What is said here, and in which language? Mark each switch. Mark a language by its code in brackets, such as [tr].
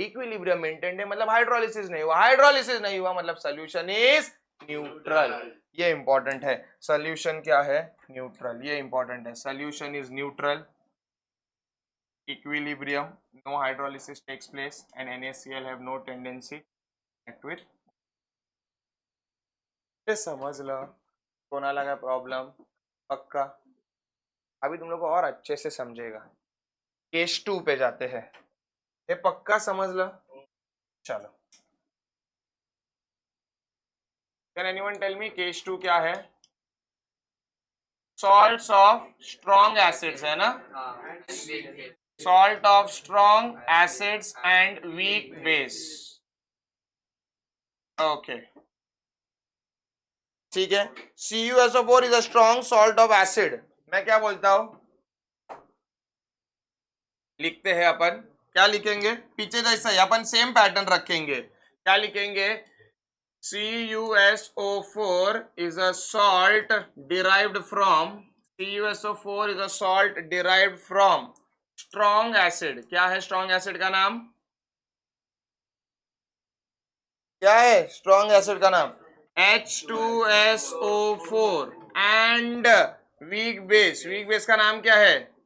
[hi] Equilibrium maintained है मतलब hydrolysis नहीं हुआ, हाइड्रोलिसिस नहीं हुआ मतलब [en] Solution is neutral. [hi] ये इंपॉर्टेंट है. सोल्यूशन क्या है? न्यूट्रल. ये इंपॉर्टेंट है. [en] Solution is neutral, equilibrium, no hydrolysis takes place and NaCl have no tendency react with. [mr] समझ लो कोणाला काय प्रॉब्लम? [hi] पक्का. अभी तुम लोग को और अच्छे से समझेगा. केस 2 पे जाते हैं. ये पक्का समझ लो. चलो, [en] can anyone tell me [hi] case 2 क्या है? [en] Salts of strong acids है ना, salt of strong acids and weak base. Okay ठीक है. CuSO4 is a strong salt of acid. [hi] मैं क्या बोलता हूं? लिखते हैं अपन. क्या लिखेंगे? पीछे जैसा ही अपन सेम पैटर्न रखेंगे. क्या लिखेंगे? [en] CuSO4 is a salt derived from CuSO4 is a salt derived from strong acid. [hi] क्या है strong acid का नाम? क्या है strong acid का नाम? [en] H2SO4 and weak base. [hi] weak base का नाम क्या है?